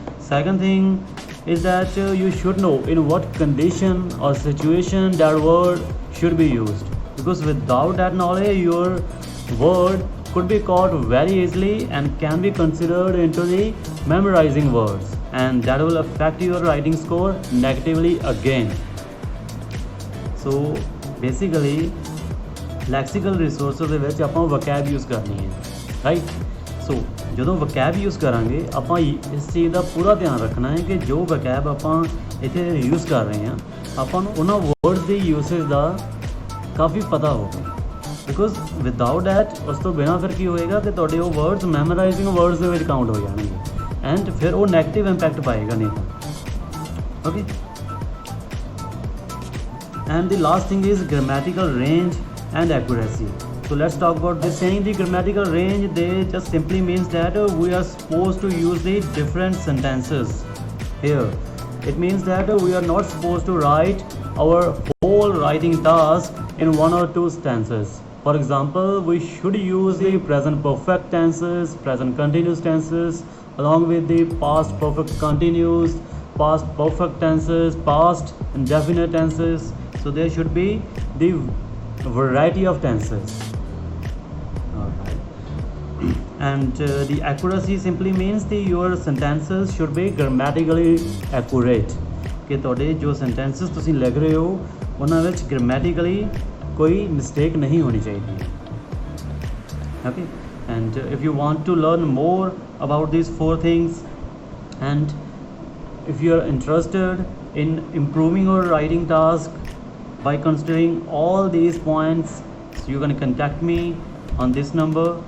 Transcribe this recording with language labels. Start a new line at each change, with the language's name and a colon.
English: Second thing is that you should know in what condition or situation that word should be used, because without that knowledge your word could be caught very easily and can be considered into the memorizing words, and that will affect your writing score negatively again. So basically
Punjabi: lexical resources ਦੇ ਵਿੱਚ ਆਪਾਂ vocab use ਕਰਨੀ ਹੈ, right. ਸੋ ਜਦੋਂ vocab use ਕਰਾਂਗੇ ਆਪਾਂ ਇਸ ਚੀਜ਼ ਦਾ ਪੂਰਾ ਧਿਆਨ ਰੱਖਣਾ ਹੈ ਕਿ ਜੋ ਵਕੈਬ ਆਪਾਂ ਇੱਥੇ ਯੂਜ਼ ਕਰ ਰਹੇ ਹਾਂ ਆਪਾਂ ਨੂੰ ਉਹਨਾਂ ਵਰਡਸ ਦੀ ਯੂਸੇਜ ਦਾ ਕਾਫੀ ਪਤਾ ਹੋਵੇ,
English: because without that
Punjabi: ਉਸ ਤੋਂ ਬਿਨਾਂ ਫਿਰ ਕੀ ਹੋਏਗਾ ਕਿ ਤੁਹਾਡੇ ਉਹ ਵਰਡਸ ਮੈਮੋਰਾਈਜ਼ਿੰਗ ਵਰਡਸ ਦੇ ਵਿੱਚ ਕਾਊਂਟ ਹੋ ਜਾਣਗੇ ਐਂਡ ਫਿਰ ਉਹ ਨੈਗੇਟਿਵ ਇੰਪੈਕਟ ਪਾਏਗਾ ਨਹੀਂ ਤਾਂ, okay.
English: And the last thing is grammatical range and accuracy. So let's talk about this saying. The grammatical range, they just simply means that we are supposed to use the different sentences here. It means that we are not supposed to write our whole writing task in one or two stanzas. For example, we should use the present perfect tenses, present continuous tenses, along with the past perfect continuous, past perfect tenses, past indefinite tenses. So there should be the variety of tenses. Alright. And the accuracy simply means your sentences should be grammatically accurate.
Punjabi: कि ਤੁਹਾਡੇ ਜੋ sentences ਤੁਸੀਂ ਲਿਖ ਰਹੇ ਹੋ ਉਹਨਾਂ ਵਿੱਚ grammatically ਕੋਈ mistake ਨਹੀਂ ਹੋਣੀ ਚਾਹੀਦੀ।
English: Okay. And if you want to learn more about these 4 things, and if you are interested in improving your writing task by considering all these points, so you can contact me on this number.